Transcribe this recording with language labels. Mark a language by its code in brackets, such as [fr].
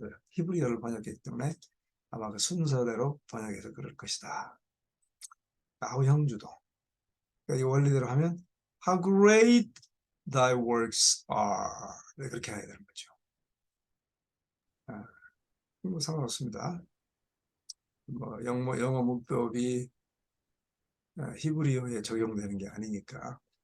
[ko] 히브리어를 번역했기 때문에 아마 그 순서대로 번역해서 그럴 것이다. 아우형주도. 그러니까 이 원리대로 하면 [en] How great thy works are. [ko] 네, 그렇게 해야 되는 거죠. 뭐 상관없습니다. 뭐 영어 문법이 히브리어에 적용되는 게 아니니까.